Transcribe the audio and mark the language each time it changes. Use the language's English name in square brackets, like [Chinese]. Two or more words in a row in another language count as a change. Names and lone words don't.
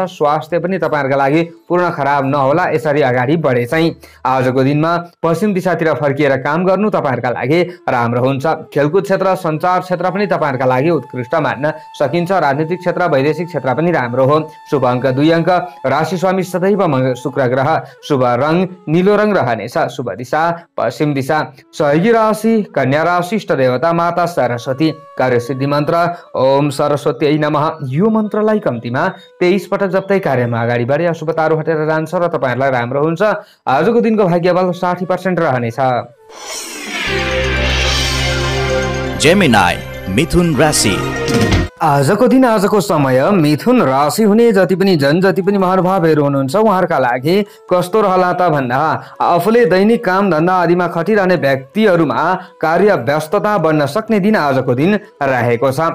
[Nepali] स्वास्थ्य पनि तपाईहरुका लागि पूर्ण खराब नहोला, यसरी अगाडि बढे चाहिँ आजको दिनमा पश्चिम दिशातिर फर्किएर काम गर्नु तपाईहरुका लागि राम्रो हुन्छ। खेलकुद क्षेत्र सञ्चार क्षेत्र पनि तपाईहरुका लागि उत्कृष्ट मान्न सकिन्छ। राजनीतिक क्षेत्र वैदेशिक क्षेत्र पनि राम्रो हो। शुभ अङ्क 2 अङ्क। राशि स्वामी सदैव शुक्र ग्रह। शुभ रंग नीलो रंग रहनेछ। शुभ दिशा पश्चिम दिशा। सहयोगी राशि कन्या राशि। इष्ट देवता माता सरस्वती। कार्यसिद्धि मन्त्र [Sanskrit] ओम सरस्वती नमः। [Nepali] यो मन्त्रलाई कम्तीमा 23 पटक जप्दै कार्यमा अगाडि बढे अशुभताहरू हटेर जान्छ र तपाईहरुलाई राम्रो हुन्छ। आजको दिनको भाग्यबल 60% रहनेछ। जेमिनाई मिथुन राशि। आजको दिन आजको समय मिथुन राशि हुने जति पनि जति पनि महानुभावहरू हुनुहुन्छ उहाँहरूका लागि कस्तो रहला त भन्दा आफूले दैनिक काम धन्दा आदिमा खटिरहने व्यक्तिहरूमा कार्य व्यस्तता बढ्न सक्ने दिन आजको दिन रहेको छ।